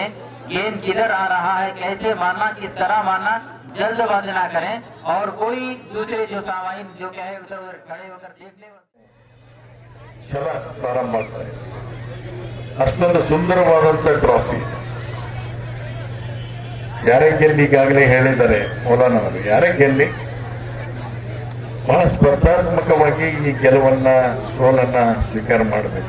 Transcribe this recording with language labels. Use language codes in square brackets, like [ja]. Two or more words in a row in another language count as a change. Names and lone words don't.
[hi] गेंद किधर आ रहा है, कैसे मारना, किस तरह मारना, जल्दबाजी ना करें और कोई दूसरे जो सामाइन जो क्या है उधर उधर खड़े होकर देख ले। [kn] ಪ್ರಾರಂಭ ಆಗ್ತದೆ. ಅಷ್ಟೊಂದು ಸುಂದರವಾದಂತ ಟ್ರಾಫಿ ಯಾರೇ ಗೆಲ್ಲಿ, ಈಗಾಗಲೇ ಹೇಳಿದ್ದಾರೆ ಮೌಲಾನವರು, ಯಾರೇ ಗೆಲ್ಲಿ ಬಹಳ ಸ್ಪರ್ಧಾತ್ಮಕವಾಗಿ ಈ ಗೆಲುವನ್ನ ಸೋಲನ್ನ ಸ್ವೀಕಾರ ಮಾಡಬೇಕು.